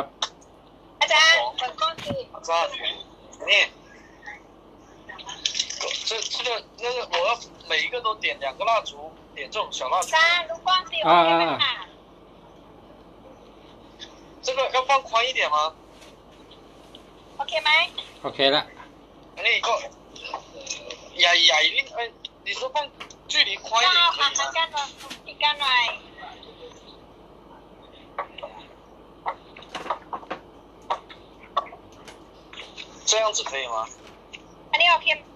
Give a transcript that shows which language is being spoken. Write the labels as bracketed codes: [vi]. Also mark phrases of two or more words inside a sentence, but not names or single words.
[th] อาจารย์เปิดกล้องสิ อาจารย์นี่ [zh] 这个那个我要每一个都点2个蜡烛，点这种小蜡烛。 [th] อาจารย์ดูกล้องสิโอเคไหมคะ [zh] 这个要放宽一点吗？ [th] โอเคไหม โอเคละ [zh] 那个矮一点，你说放距离宽一点可以吗？ [th] อีกกันหน่อย [zh] 这样子可以吗？ [th] อันนี้โอเค